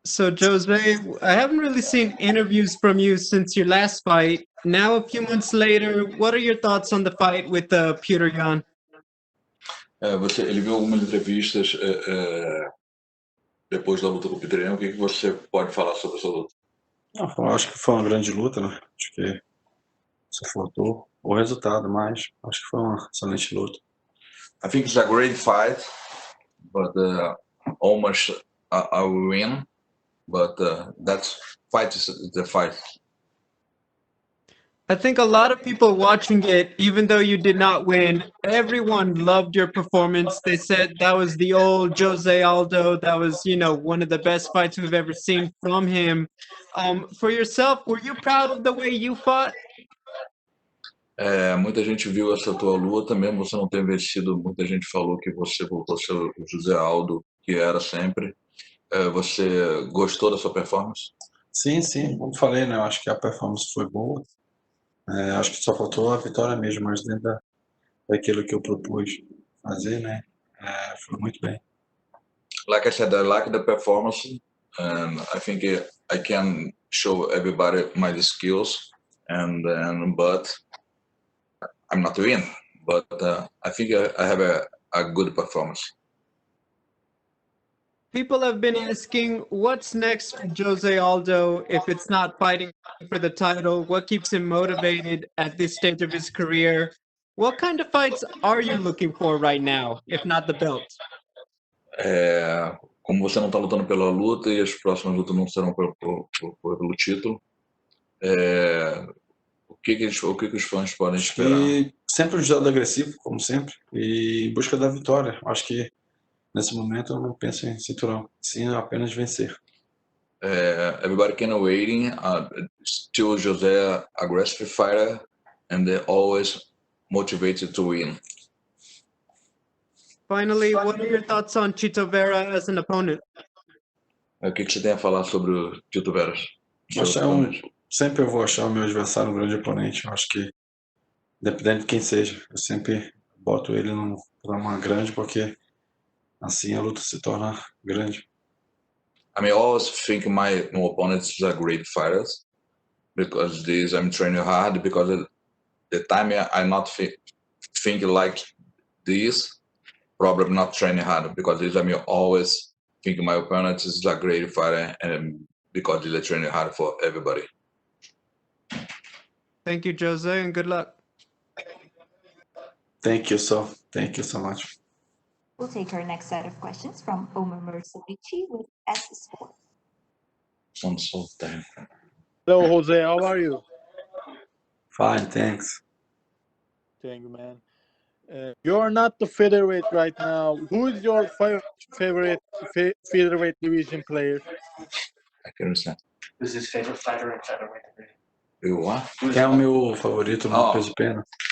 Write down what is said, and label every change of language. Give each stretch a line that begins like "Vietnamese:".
English: So, Jose, I haven't really seen interviews from you since your last fight. Now, a few months later, what are your thoughts on the fight with Peter Yan?
Portuguese: Ele viu algumas entrevistas depois da luta com o Peter Yan. O que você pode falar sobre essa luta? Não, eu acho que foi uma grande luta, né? Acho que só faltou o resultado, mas acho que foi uma excelente luta.
English: I think it's a great fight, but almost I will win. But that's fight is the fight. I think a lot of people watching it, even though you did not win, everyone loved your performance. They said that was the old Jose Aldo. That was, one of the best fights we've ever seen from him. For yourself, were you proud of the way you fought?
Portuguese: Muita gente viu essa tua luta, mesmo você não ter vencido. Muita gente falou que você voltou a ser o José Aldo, que era sempre. Você gostou da sua performance? Sim, como falei, né? Eu acho que a performance foi boa. Acho que só faltou a vitória mesmo, mas dentro daquilo que eu propus fazer, né? Foi muito bem.
English: Like I said, I like the performance, and I think I can show everybody my skills, but I'm not win. But I think I have a good performance. People have been asking, what's next for Jose Aldo if it's not fighting for the title? What keeps him motivated at this stage of his career? What kind of fights are you looking for right now, if not the belt?
Portuguese: Como você não está lutando pela luta e as próximas lutas não serão pelo título, o que os fãs podem esperar? E sempre um jogador agressivo, como sempre, e em busca da vitória. Acho que nesse momento eu não penso em cinturão, sim apenas vencer.
English: Everybody can waiting. Still Jose aggressive fighter, and they're always motivated to win. Finally, what are your thoughts on Chito Vera as an opponent?
Portuguese: O que você tem a falar sobre o Chito Vera? Sempre eu vou achar o meu adversário um grande oponente. Eu acho que, dependendo de quem seja, eu sempre boto ele num programa grande, porque assim a luta se torna grande.
English: I always think my opponents are great fighters, because I'm training hard, because the time I not think like this, probably not training hard, because I'm always think my opponent is a great fighter, and because they're training hard for everybody. Thank you, Jose, and good luck. Thank you so much. We'll take our next set of questions from Omer Mersavici with S Sports. Hello, Jose. How are you? Fine, thanks. Thank you, man. You're not the featherweight right now. Who is your favorite featherweight division player? I can understand. Who's his favorite fighter in featherweight division? What?
Portuguese: Quem é o meu favorito no peso de pena?